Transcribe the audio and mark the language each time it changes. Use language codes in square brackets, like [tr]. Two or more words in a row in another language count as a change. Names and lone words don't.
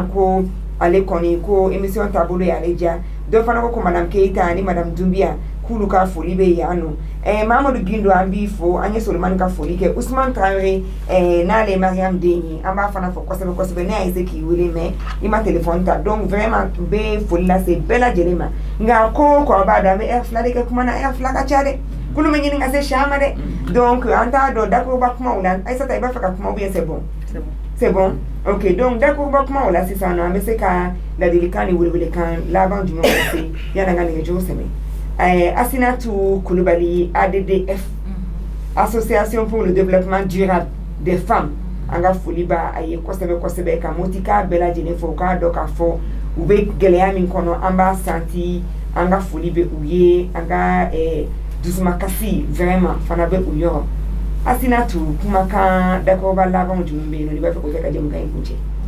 [bm] ko ale kɔni ko émission taabolo y'ale diya dɔ fana ko Madame Keita ani Madame Doumbia k'ulu ka foli bɛ yan nɔ Mamadou Gindo an b'i fo an ye Solomani ka foli kɛ Ousmane Traoré n'ale ye Mariam den ye an b'a fana fɔ kosɛbɛ kosɛbɛ ne y'a essayer k'i wele mais i ma téléphone ta [fr] donc vraiment [bm] n bɛ foli lase bɛɛ lajɛlen ma nka ko kɔrɔ b'a dɔn an bɛ heure fila de kɛ kuma na heure fila ka ca dɛ kulu bɛ ɲini ka se siya ma dɛ donc an t'a dɔn dakuruba kumaw la Aïssata i b'a fɛ ka kuma [fr] ou bien c'est bon c'est bon ok donc [bm] dakuruba kumaw la sisan nɔ an bɛ se ka ladilikan ni welewelekan laban jumɛn lase yanni an ka nɛgɛjuru sɛmɛ Assinatou Kulibali ADDF Association pour le développement durable des femmes an ka foli b'a a ye kosɛbɛ kosɛbɛ ka motika bɛɛ lajɛlen fɔ u k'a dɔn k'a fɔ u bɛ gɛlɛya min kɔnɔ an b'a santi an ka foli bɛ u ye an ka dusumakasi vraiment fana bɛ u yɔrɔ Assinatou kumakan dakuruba laban jumɛn bɛ yen nɔ i b'a fɛ k'o kɛ ka jɛmukan in kuncɛ